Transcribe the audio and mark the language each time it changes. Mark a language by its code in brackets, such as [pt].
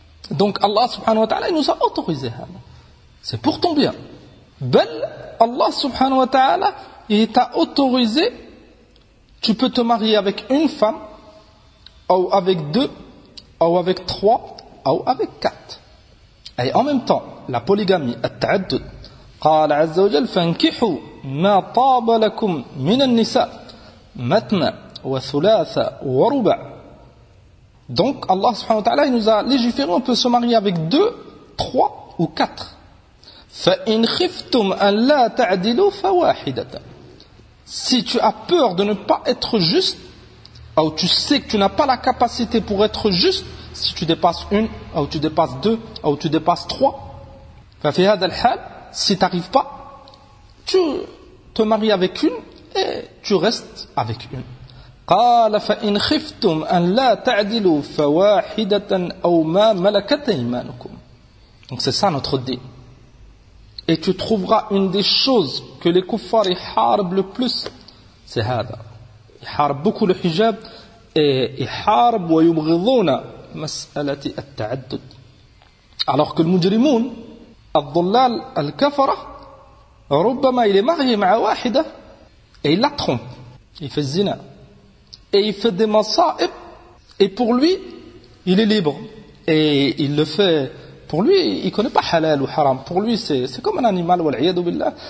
[fr] Donc Allah subhanahu wa ta'ala, il nous a autorisé. C'est pour ton bien. Bel, Allah subhanahu wa ta'ala, il t'a autorisé, tu peux te marier avec une femme, ou avec deux, ou avec trois, ou avec quatre. Et en même temps, la polygamie, [ar] at-ta'addud, قال عز وجل فانكحوا ما طاب لكم من النساء مثنى وثلاثة ورباع. [fr] Donc Allah subhanahu wa ta'ala il nous a légiféré on peut se marier avec deux, trois ou quatre. [ar] فإن خفتم أن لا تعدلوا فواحدة. [fr] Si tu as peur de ne pas être juste, ou tu sais que tu n'as pas la capacité pour être juste, si tu dépasses une, ou tu dépasses deux, ou tu dépasses trois, [ar] ففي هذا الحال [fr] si tu n'arrives pas, tu te maries avec une et tu restes avec une. [ar] قال فإن خفتم أن لا تعدلوا فواحدة أو ما ملكت أيمانكم. [fr] Donc c'est ça notre dit. Et tu trouveras une des choses que les kuffars ils harbent le plus, c'est ça. Ils harbent beaucoup le hijab et ils harbent [ar] wa yubghidhuna مسألة التعدد. [fr] Alors que le mujrimoun [ar] الضلال الكفرة ربما [fr] il est marié [ar] مع واحدة [fr] et il la trompe, il fait zina et il fait des masaib et pour lui il est libre et il le fait pour lui, il connaît pas halal ou haram, pour lui c'est comme un animal [ar] wal'iyadu billah.